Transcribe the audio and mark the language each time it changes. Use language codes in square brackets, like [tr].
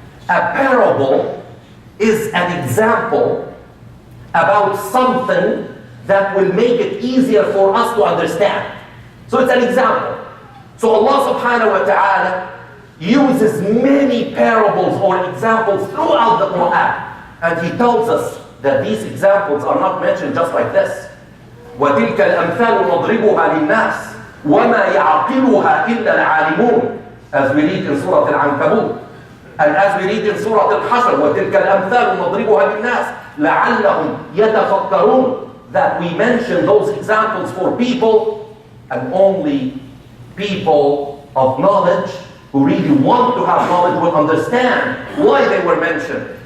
[en] A parable is an example about something that will make it easier for us to understand. So it's an example. So Allah subhanahu wa ta'ala uses many parables or examples throughout the Qur'an. And He tells us that these examples are not mentioned just like this. [ar] وَتِلْكَ الْأَمْثَالُ نَضْرِبُهَا لِلنَّاسِ وَمَا يَعْقِلُهَا إِلَّا الْعَالِمُونَ, [en] as we read in Surah Al-Ankabut. And as we read in Surah Al-Hashr, [ar] وَتِلْكَ الْأَمْثَالُ نَضْرِبُهَا لِلنَّاسِ لَعَلَّهُمْ يَتَفَكَّرُونَ, [en] that we mention those examples for people, and only people of knowledge who really want to have knowledge will understand why they were mentioned.